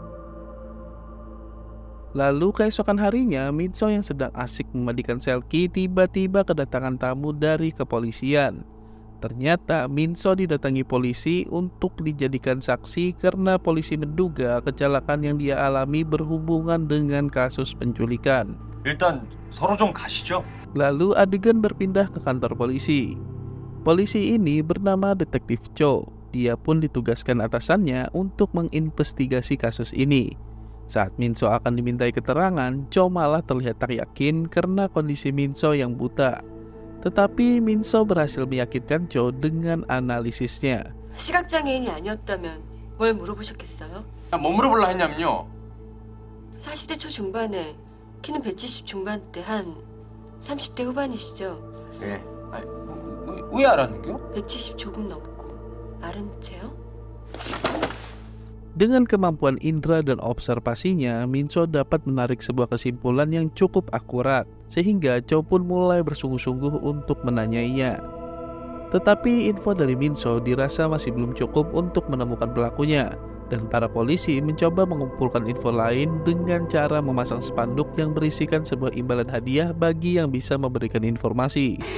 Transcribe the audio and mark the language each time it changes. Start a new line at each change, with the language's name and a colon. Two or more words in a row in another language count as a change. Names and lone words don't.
Indonesian: Lalu keesokan harinya, Minso yang sedang asik memandikan Selkie tiba-tiba kedatangan tamu dari kepolisian. Ternyata Minso didatangi polisi untuk dijadikan saksi karena polisi menduga kecelakaan yang dia alami berhubungan dengan kasus penculikan.
Korean: 일단 서로 좀 가시죠.
Indonesian: Lalu adegan berpindah ke kantor polisi. Polisi ini bernama Detektif Cho. Dia pun ditugaskan atasannya untuk menginvestigasi kasus ini. Saat Minso akan dimintai keterangan, Cho malah terlihat tak yakin karena kondisi Minso yang buta. Tetapi Minso berhasil meyakinkan Cho dengan analisisnya.
Korean: 시각장애인이 아니었다면 뭘 물어보셨겠어요? 뭐 물어볼라 했냐면요. 40대 초중반에 키는 170 중반대 한 30대 후반이시죠? 예. 아니, 왜 알았는겨? 170 조금 넘고 마른 채요?
Indonesian: Dengan kemampuan indera dan observasinya, Minso dapat menarik sebuah kesimpulan yang cukup akurat, sehingga Cho pun mulai bersungguh-sungguh untuk menanyainya. Tetapi info dari Minso dirasa masih belum cukup untuk menemukan pelakunya, dan para polisi mencoba mengumpulkan info lain dengan cara memasang spanduk yang berisikan sebuah imbalan hadiah bagi yang bisa memberikan informasi.